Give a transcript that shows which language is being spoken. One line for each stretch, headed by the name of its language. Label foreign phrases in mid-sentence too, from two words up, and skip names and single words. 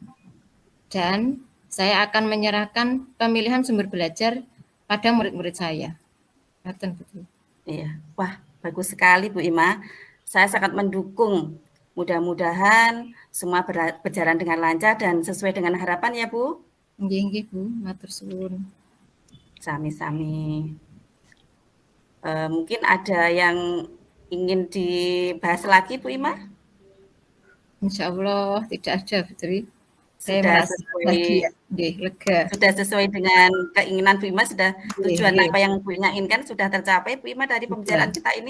Indonesian: Dan saya akan menyerahkan pemilihan sumber belajar pada murid-murid saya. Iya. Wah, bagus sekali Bu Ima. Saya sangat mendukung. Mudah-mudahan semua berjalan dengan lancar dan sesuai dengan harapan ya Bu.
Javanese: Nggih Bu, matur suwun.
Indonesian: Sami-sami. Mungkin ada yang ingin dibahas lagi Bu Ima?
Arabic: Insya Allah
Indonesian: tidak ada Putri. Saya Sudah merasa sesuai bahagia, lega. sudah sesuai dengan keinginan Bu Ima, sudah tujuan apa yang Bu Ima inginkan sudah tercapai Bu Ima dari pembicaraan kita ini?